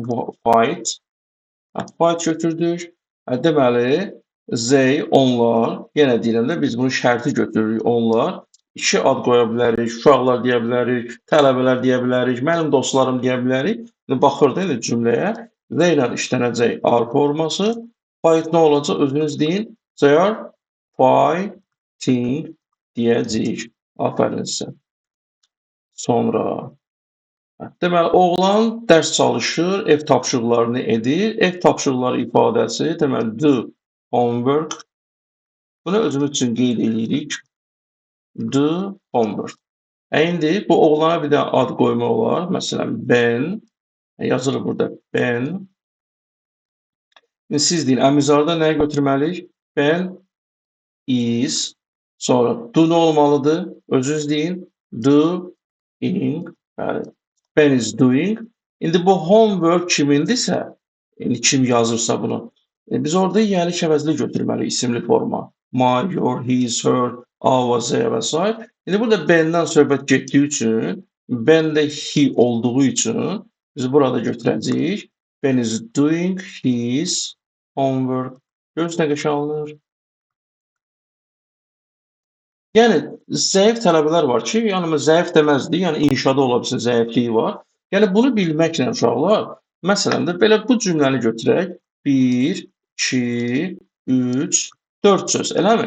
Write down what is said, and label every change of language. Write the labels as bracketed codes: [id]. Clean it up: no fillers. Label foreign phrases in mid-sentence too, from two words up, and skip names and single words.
[az] Fight. Fight götürdük. Deməli, they, onlar. Yenə deyirəm də, biz bunu şərti götürürük, onlar. 2 ad qoya bilərik, uşaqlar deyə bilərik, tələbələr deyə bilərik, mənim dostlarım deyə bilərik. Baxırdı indi cümləyə. They ilə işlənəcək are forması. Fight nə olacaq? Özünüz deyin. [en] They are fighting [az] deyəcəyik. Aferin sizə. Sonra. Deməli, oğlan dərs çalışır, ev tapşırıqlarını edir. Ev tapşırıqları ifadəsi, deməli, [en] do homework. [az] Bunu özümüz üçün qeyd edirik. [en] Do homework. [az] İndi bu oğlana bir də ad qoymaq olar. Məsələn, Ben. Yazılır burada Ben. Siz deyin, əmizarda nəyə götürməliyik? [en] Ben is. [az] Sonra do nə olmalıdır? Özünüz deyin. [en] Doing. Bəli. Ben is doing. [az] İndi bu homework kimindirsə, indi kim yazırsa bunu, biz orada yəni əvəzli götürməliyik isimli forma. [en] My, your, his, her, our, they və s. [az] İndi burada Ben'dən söhbət getdiyi üçün, Ben də he olduğu üçün biz burada götürəcəyik. [en] Ben is doing his homework. [az] Görürsünüz nə qəşəng alınır. Yəni, zəif tələbələr var ki, yəni zəif deməzdik, yəni inşada ola bilsin, zəifliyi var. Yəni, bunu bilməklə uşaqlar, məsələn də belə bu cümləni götürək. 1, 2, 3, 4 söz, eləmi?